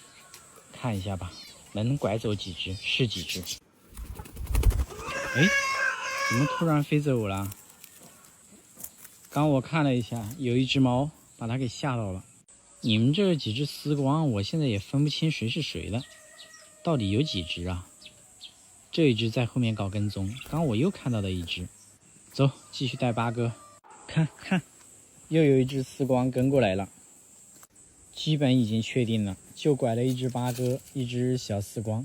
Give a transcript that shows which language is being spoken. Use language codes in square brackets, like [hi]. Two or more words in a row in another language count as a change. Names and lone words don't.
[zh] 看一下吧，能拐走幾只是幾只。哎，怎麼突然飛走了？剛我看了一下，有一只貓把它給嚇到了。你們這幾只絲光，我現在也分不清誰是誰了。到底有幾只啊？這一只在後面搞跟蹤，剛我又看到了一只。走，繼續帶八哥。看，又有一只絲光跟過來了。基本已經確定了，就拐了一只八哥，一只小絲光。